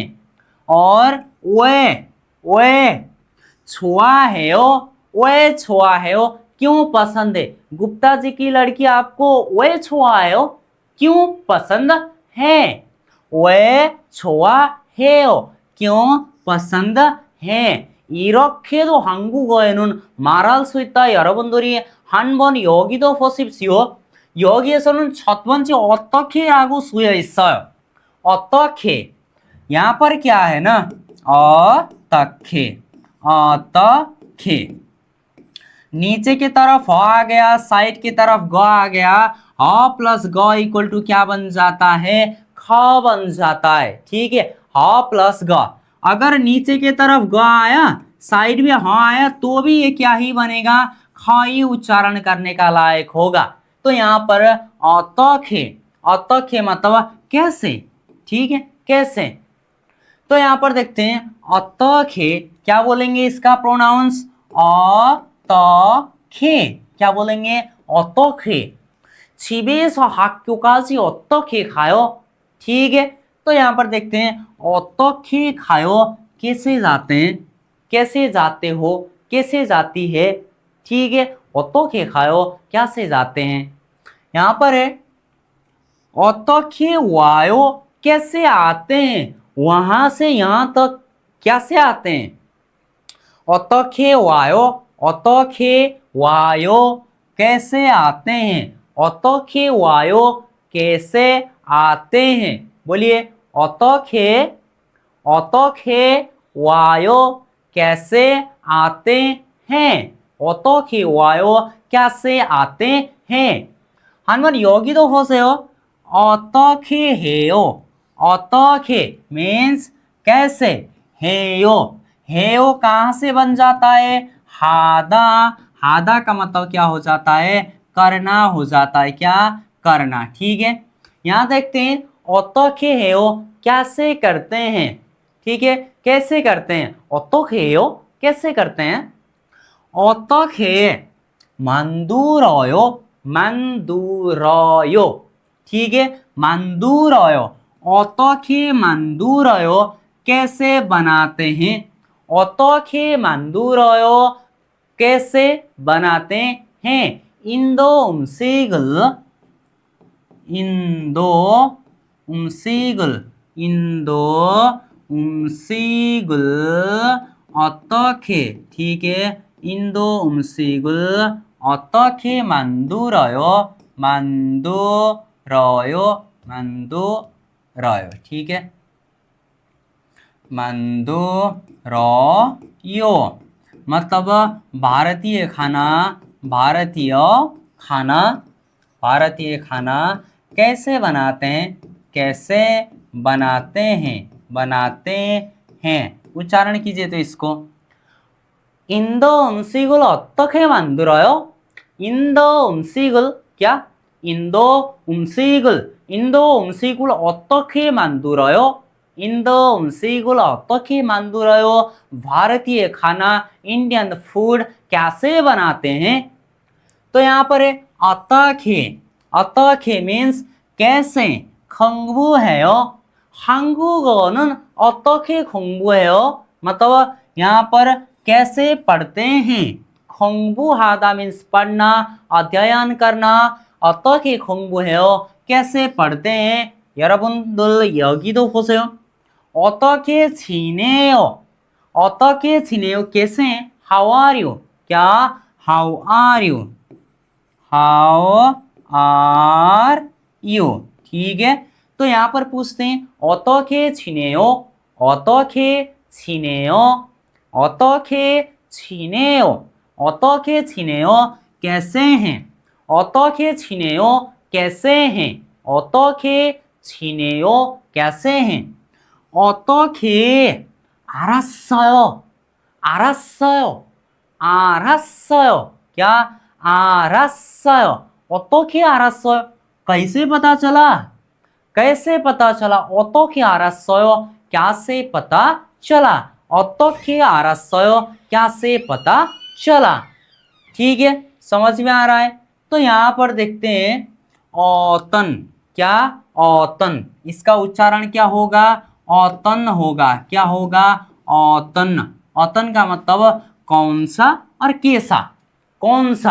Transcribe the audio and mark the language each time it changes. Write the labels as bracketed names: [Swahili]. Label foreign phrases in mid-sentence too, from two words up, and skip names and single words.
[Hindi] और ओए, [Korean] 왜 좋아해 왜 좋아해 [Hindi] क्यों पसंद है। गुप्ता जी की लड़की आपको [Korean] 왜 좋아해 [Hindi] क्यों पसंद है, [Korean] 왜 좋아해 [Hindi] क्यों पसंद है। [Korean] 이렇게도 한국어에는 말할 수 있다. 여러분들이 한번 여기도 보십시오. 여기에서는 첫 번째 어떻게라고 쓰여 있어요. 어떻게, [Hindi] यहाँ पर क्या है ना, अतखे, अतखे, नीचे की तरफ आ गया, साइड की तरफ ग आ गया, ह प्लस ग [English] equal to [Hindi] क्या बन जाता है, ख बन जाता है, ठीक है, ह प्लस ग। अगर नीचे की तरफ ग आया, साइड में ह आया, तो भी ये क्या ही बनेगा, ख ही उच्चारण करने का लायक होगा। तो यहाँ पर अतखे, अतखे मतलब कैसे, ठीक है, कैसे। तो यहाँ पर देखते हैं अतखे, क्या बोलेंगे इसका प्रोनाउंस, अतखे, क्या बोलेंगे, अतखे। [Korean] 집에서 학교까지 어떻게 가요, [Hindi] ठीक है। तो यहाँ पर देखते हैं [Korean] 어떻게 가요 [Hindi] कैसे जाते हैं, कैसे जाते हो, कैसे जाती है, ठीक है, [Korean] 어떻게 가요 [Hindi] कैसे जाते हैं। यहाँ पर है [Korean] 어떻게 와요 [Hindi] कैसे आते हैं, वहां से यहां तक कैसे आते हैं। [Korean] 어떻게 와요, 어떻게 와요 [Hindi] कैसे आते हैं, [Korean] 어떻게 와요 [Hindi] कैसे आते हैं, बोलिए [Korean] 어떻게, 어떻게 와요 [Hindi] कैसे आते हैं, [Korean] 어떻게 와요 [Hindi] कैसे आते हैं। [Korean] 한번 여기도 보세요. 어떻게 해요, [Hindi] अतोखे मीन्स कैसे, हेयो कहाँ से बन जाता है, हादा, हादा का मतलब क्या हो जाता है, करना हो जाता है, क्या, करना। ठीक है, यहाँ देखते हैं [Korean] 어떻게 해요 [Hindi] कैसे करते हैं। ठीक है, कैसे करते हैं, [Korean] 어떻게 해요 [Hindi] कैसे करते हैं, [Korean] 어떻게 만들어요? 만들어요. [Hindi] ठीक है, [Korean] 만들어요. 어떻게 만들어요? [Hindi] कैसे बनाते हैं, [Korean] 어떻게 만들어요? [Hindi] कैसे बनाते हैं। [Korean] 인도 음식을, 인도 음식을, 인도 음식을 어떻게, [Hindi] ठीक है, [Korean] 인도 음식을 어떻게 만들어요, 만들어요, 만들어요। [Hindi] ठीक है, 만들어요 मतलब भारतीय खाना, भारतीय खाना, भारतीय खाना कैसे बनाते हैं, कैसे बनाते हैं, बनाते हैं। उच्चारण कीजिए तो इसको, [Korean] 인도 음식을 어떻게 만들어요? 인도 음식을 क्या, 인도 음식을, 인도 음식을 어떻게 만들어요? इंदो 음식을 어떻게 만들어요? [Hindi] भारतीय खाना, [English] Indian food [Hindi] कैसे बनाते हैं। तो यहाँ पर है [Korean] 어떻게, 어떻게 [Hindi] मीन्स कैसे, [Korean] 공부해요, 한국어는 어떻게 공부해요, [Hindi] मतलब यहाँ पर कैसे पढ़ते हैं, 공부하다 मीन्स पढ़ना, अध्ययन करना, [Korean] 어떻게 공부해요 [Hindi] कैसे पढ़ते हैं। [Korean] 여러분들 여기도 보세요, 어떻게 지내요, 어떻게 지내요 [Hindi] कैसे हैं, [English] how are you, क्या, how are you, how are you। [Hindi] ठीक है, तो यहाँ पर पूछते हैं [Korean] 어떻게 지내요, 어떻게 지내요, 어떻게 지내요, 어떻게 지내요 [Hindi] कैसे हैं, [Korean] 어떻게 지내요 [Hindi] कैसे हैं, [Korean] 어떻게 지내요 [Hindi] कैसे हैं। [Korean] 어떻게, 알았어요, 알았어요, 알았어요, [Hindi] क्या, [Korean] 알았어요, 어떻게 알았어요 [Hindi] कैसे पता चला, कैसे पता चला, [Korean] 어떻게 알았어요 [Hindi] कैसे पता चला, [Korean] 어떻게 알았어요 [Hindi] कैसे पता चला। ठीक है, समझ में आ रहा है। तो यहाँ पर देखते हैं औतन, क्या, औतन, इसका उच्चारण क्या होगा, औतन होगा, क्या होगा, औतन। औतन का मतलब कौन सा और कैसा, कौन सा।